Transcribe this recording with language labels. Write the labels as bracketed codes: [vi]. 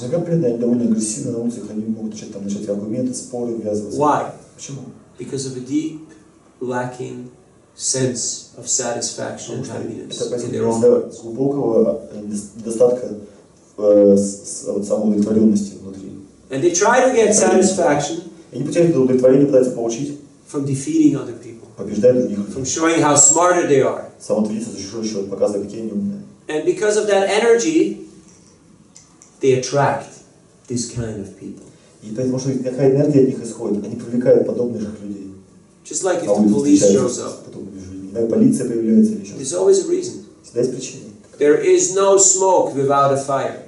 [ru] Иногда преданные, они довольно агрессивны на улицах, они могут начать аргументы, споры, ввязываться. [en] Why? [ru] Почему? [en] Because of a deep, lacking sense of satisfaction and happiness [ru] Это [en] in their own [ru] из-за [en] hearts. [ru] глубокого недостатка самоудовлетворенности внутри. [en] And they try to get satisfaction [ru] Они пытаются это удовлетворение пытаются получить, [en] from defeating other people, [ru] побеждая других [en] from [ru] людей. [en] showing how smarter they are. [ru] Самоутвердиться за чужой счет, показывая, какие они умные. [en] And because of that energy, they attract this kind of people. [ru] И потому что какая энергия от них исходит, они привлекают подобных же людей. [en] Just like if [ru] На [en] the [ru] улице [en] police shows [ru] встречаются [en] up, [ru] с подобными же людьми. Иногда полиция появляется или еще [en] there's [ru] что-то. [en] always a reason. [ru] Всегда есть причина. [en] There is no smoke without a fire.